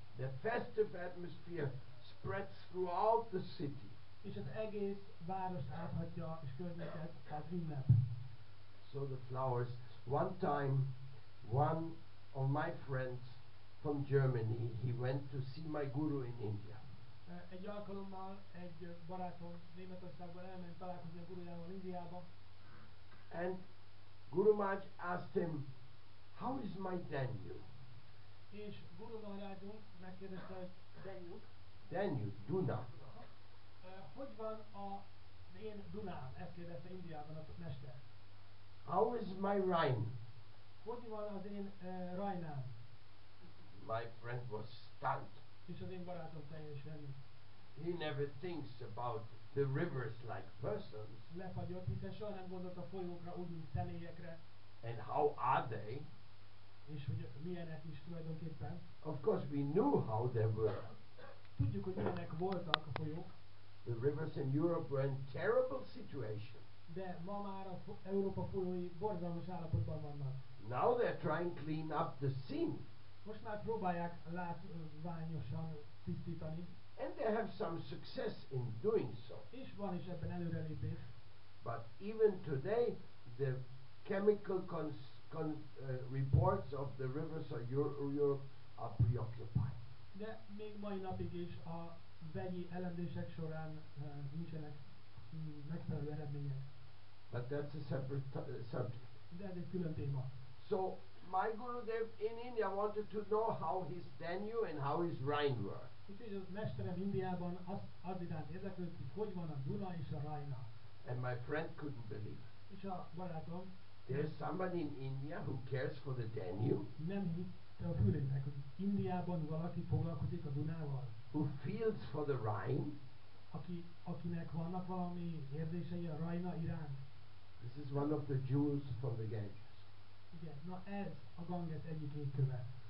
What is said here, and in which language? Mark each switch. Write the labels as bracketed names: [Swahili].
[English] The festive atmosphere spreads throughout the city. [Hungarian] És az egész várost áthatja, és környéket az ünnep. [English] So the flowers. One time, one of my friends from Germany, he went to see my guru in India. [Hungarian] Egy alkalommal egy barátom Németországban elment találkozni a gurujával Indiába. [English] And Guru Maharaj asked him, how is my Danube? [Hungarian] És Guru Maharajunk megkérdezte, hogy Danube? [English] Danube, Duna. [Hungarian] Hogy van az én Dunám? Ezt kérdezte Indiában a mester. [English] How is my Rhine? [Hungarian] Hogy van az én Rajnám? [English] My friend was stunned. [Hungarian] És az én barátom teljesen [English] He never thinks about the rivers like persons. [Hungarian] lefagyott, hiszen soha nem gondolt a folyókra úgy, mint személyekre, [English] And how are they? [Hungarian] és hogy milyenek is tulajdonképpen. [English] Of course we knew how they were. [Hungarian] Tudjuk, hogy milyenek voltak a folyók, [English] The rivers in Europe were in terrible situation. [Hungarian] de ma már az Európa folyói borzalmas állapotban vannak. [English] Now they're trying to clean up the scene. [Hungarian] Most már próbálják látványosan tisztítani, [English] And they have some success in doing so. [Hungarian] és van is ebben előrelépés. [English] But even today, the chemical reports of the rivers of Europe are preoccupied. [Hungarian] De még mai napig is a vegyi elemzések során nincsenek megfelelő eredmények. [English] But that's a separate subject. [Hungarian] De ez egy külön téma. [English] So, my Gurudev in India wanted to know how his Danube and how his Rhine were. [Hungarian] Úgyhogy a mesterem Indiában az iránt érdeklődött, hogy van a Duna és a Rajna. [English] And my friend couldn't believe. [Hungarian] És a barátom [English] There's somebody in India who cares for the Danube, [Hungarian] nem hitte a fülének, hogy Indiában valaki foglalkozik a Dunával, [English] who feels for the Rhine. [Hungarian] akinek vannak valami érzései a Rajna iránt. [English] This is one of the jewels from the Ganges. [Hungarian] Igen, na ez a Ganges egyik égköve.